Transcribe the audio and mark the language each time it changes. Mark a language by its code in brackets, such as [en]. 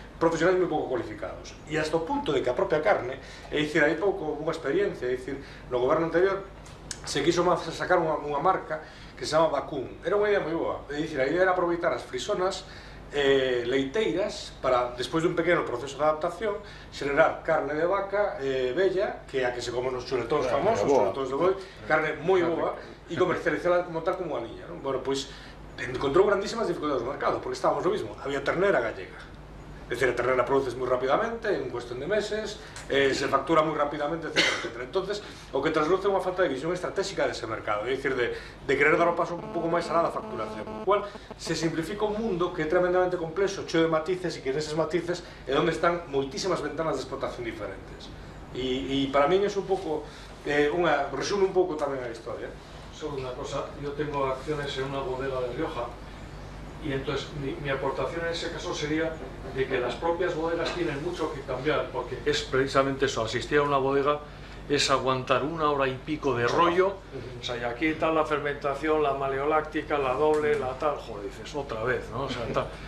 [gl] profesionais moi pouco cualificados, e hasta o punto de que a propia carne, é dicir, hai pouco unha experiencia, é dicir, no goberno anterior se quiso sacar unha marca que se chama Vacún. Era unha idea moi boa, é dicir, a idea era aproveitar as frisonas leiteiras para, despois dun pequeno proceso de adaptación, xenerar carne de vaca bella, que é a que se come nos chuletóns famosos, chuletóns de boi, carne moi boa, e comercializarla como tal como a niña. Bueno, pois, encontrou grandísimas dificultades no mercado, porque [es] estábamos lo mismo, [gl] había ternera gallega. É dicir, a ternera produces moi rapidamente, en cuestión de meses, se factura moi rapidamente, etc. Entonces, o que trasluce unha falta de visión estratégica dese mercado, é dicir, de querer dar o paso un pouco máis alá da facturación, con cual se simplifica un mundo que é tremendamente complexo, cheo de matices, e que neses matices é onde están moitísimas ventanas de explotación diferentes. E para min é un pouco, resume un pouco tamén a historia. [es] Solo una cosa, yo tengo acciones en una bodega de Rioja y entonces mi aportación en ese caso sería de que las propias bodegas tienen mucho que cambiar, porque es precisamente eso, asistir a una bodega es aguantar 1 hora y pico de rollo, o sea, y aquí está la fermentación, la maleoláctica, la doble, la tal, joder, dices, otra vez, ¿no? O sea, tal.